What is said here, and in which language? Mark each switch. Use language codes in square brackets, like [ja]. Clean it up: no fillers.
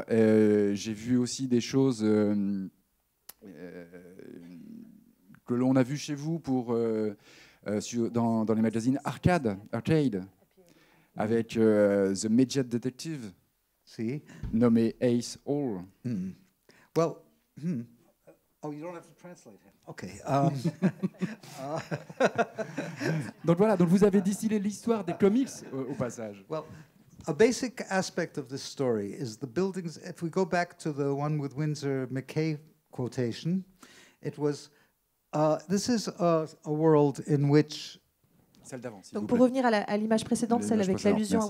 [fr] J'ai vu aussi des choses que l'on a vu chez vous dans les magazines Arcade, avec The Midget Detective, nommé Ace Hall. [en] Well, oh, you don't have to translate him. Okay. [fr] Donc voilà, donc vous avez distillé l'histoire des comics au passage. [en] Well, a basic aspect of this story is the buildings. If we go back to the one with Winsor McCay quotation, it was. This is a world in which. [fr] Celle d'avant. Donc pour revenir à l'image précédente, celle avec l'allusion à